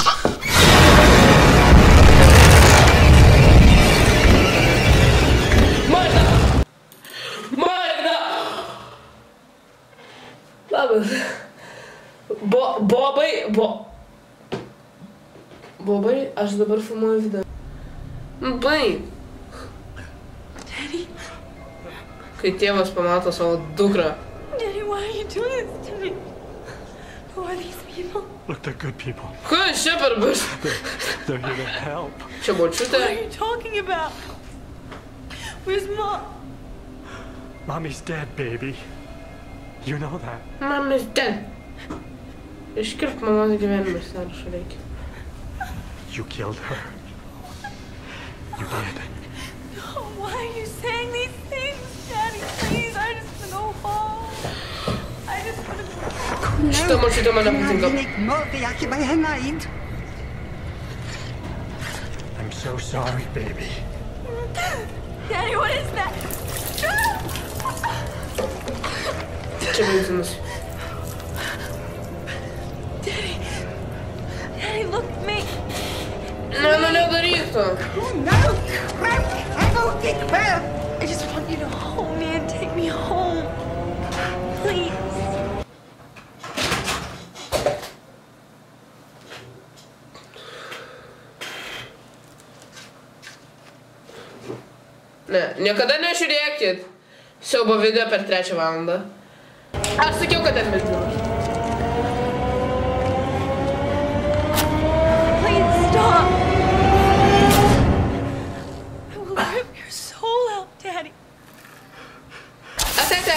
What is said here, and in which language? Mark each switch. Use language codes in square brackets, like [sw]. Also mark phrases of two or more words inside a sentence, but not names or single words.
[lt] Labas. Bobai, aš dabar filmuoju video. Baig. Daddy? Kai tėvas pamato savo dukrą. [en] Daddy, why are you doing this to me? Who are these people? Look, they're good people. [lt] Kas čia per bus? [en] They're here to help. [lt] Čia močiutė. [en] What are you talking about? Where's Mom? Mommy's dead, baby. You know that. Mama's dead. [lt] Iškirp mamos gyvenimas, sąrašą reikia. [en] You killed her. You did. No, why are you saying these things? Daddy, please, I just want to go home. I just want to go home. [lt] Šitą močiutę mane patinka. [en] I'm so sorry, baby. Daddy, what is that? [lt] Čia benzinas. [en] Daddy, look at me. [lt] Ne, nedaryk to. [en] I just want you to hold me and take me home. Please. [lt] Ne, niekada nežiūrėkit siaubo video per 3 valandą. Aš sakiau, kad ten benzinas. [en] Please stop. I will rip your soul out, Daddy. [lt] Ate.